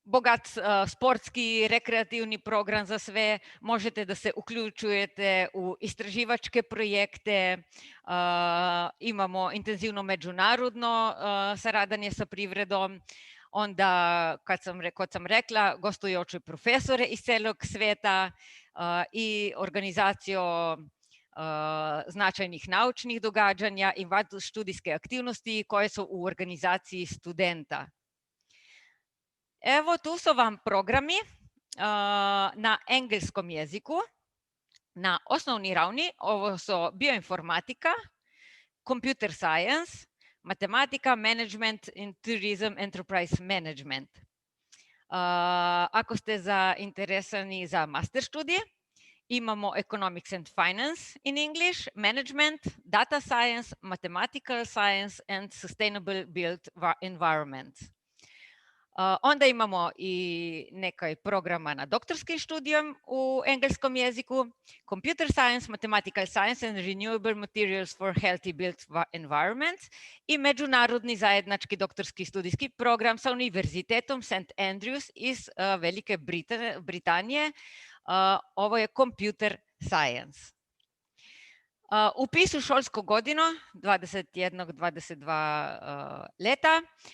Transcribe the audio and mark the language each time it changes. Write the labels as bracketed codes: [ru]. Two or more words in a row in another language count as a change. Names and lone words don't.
[sr] bogat sportski, rekreativni program za sve, možete da se uključujete u istraživačke projekte, imamo intenzivno međunarodno saradanje sa privredom, onda, [sl] kot sam rekla, [sr] gostujoče profesore iz celog sveta i organizacijo značajnih naučnih događanja i študijske aktivnosti koje su u organizaciji studenta. Evo, tu su vam programi na engleskom jeziku. [sl] Na osnovni ravni [sr] ovo su bioinformatika, [en] computer science, matematika, management in tourism, enterprise management. [sr] Ako ste zainteresani za master studije, imamo [en] economics and finance in English, management, data science, mathematical science and sustainable built environment. [sr] Onda imamo i nekaj programa na doktorskim študijom u engleskom jeziku, [en] computer science, mathematical science and renewable materials for healthy built environments [sr] i međunarodni zajednički doktorski studijski program sa Univerzitetom St. Andrews iz Velike Britanije. Ovo je [en] computer science. [sr] Upis u šolsko godino 21-22 leta.